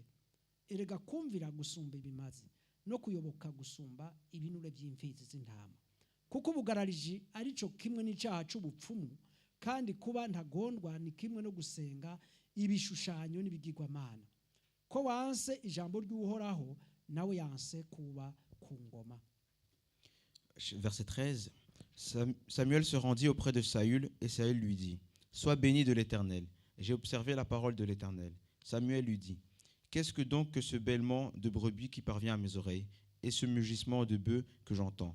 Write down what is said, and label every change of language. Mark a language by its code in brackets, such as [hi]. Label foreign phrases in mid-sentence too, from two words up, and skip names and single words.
[rn] Erega kumvira gusumba ibimazi no kuyoboka gusumba ibinure by'imfizi z'intama. Kuko ubugarariji arico kimwe n'icyaha c'ubupfumu, kandi kuba ntagondwa ni kimwe no gusenga ibishushanyo n'ibigirwamana. Ko wanse ijambo ry'uhoraho, nawe yanse kuba ku ngoma. [fr] Verset 13. Samuel se rendit auprès de Saül et Saül lui dit: Sois béni de l'Éternel. J'ai observé la parole de l'Éternel. Samuel lui dit: Qu'est-ce que donc que ce bêlement de brebis qui parvient à mes oreilles et ce mugissement de bœufs que j'entends?